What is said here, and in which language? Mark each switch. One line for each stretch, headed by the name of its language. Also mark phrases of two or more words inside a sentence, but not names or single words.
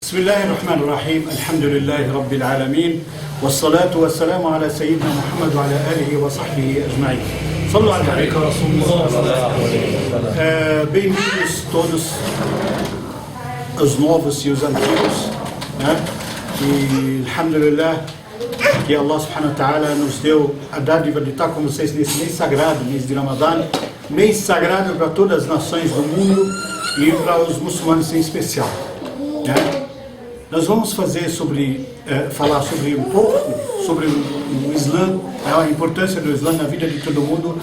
Arabic: بسم الله الرحمن الرحيم الحمد لله رب العالمين والصلاة والسلام على سيدنا محمد وعلى آله وصحبه أجمعين. صلوا على رسول الله.
Portuguese: Bem-vindos todos os novos e os antigos, né? E alhamdulillah que
Arabic: الله سبحانه وتعالى
Portuguese: nos deu a dádiva de estar com vocês nesse mês sagrado, mês de Ramadã, mês sagrado para todas as nações do mundo e para os muçulmanos em especial, né? Nós vamos falar sobre um pouco sobre o Islã, a importância do Islã na vida de todo mundo,